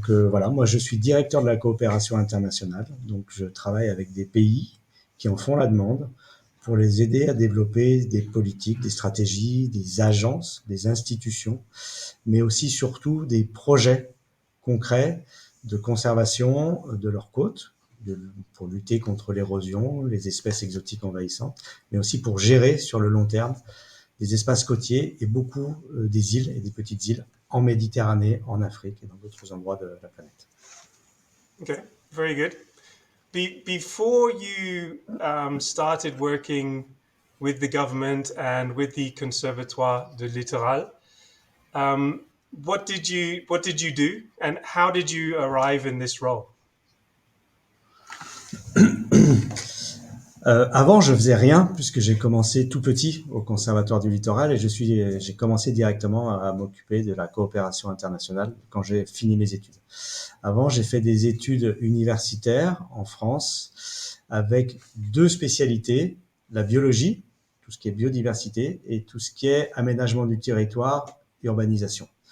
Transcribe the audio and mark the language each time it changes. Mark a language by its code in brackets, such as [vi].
[fr] Voilà, moi je suis directeur de la coopération internationale, donc je travaille avec des pays qui en font la demande pour les aider à développer des politiques, des stratégies, des agences, des institutions, mais aussi surtout des projets concrets de conservation de leurs côtes, pour lutter contre l'érosion, les espèces exotiques envahissantes, mais aussi pour gérer sur le long terme des espaces côtiers et beaucoup des îles et des petites îles en Méditerranée, en Afrique et dans d'autres endroits de la planète. [en] Okay, very good. Before you started working with the government and with the Conservatoire du Littoral, what did you do, and how did you arrive in this role? [fr] Avant, je faisais rien puisque j'ai commencé tout petit au Conservatoire du Littoral et j'ai commencé directement à m'occuper de la coopération internationale quand j'ai fini mes études. Avant, j'ai fait des études universitaires en France avec deux spécialités, la biologie, tout ce qui est biodiversité, et tout ce qui est aménagement du territoire, urbanisation.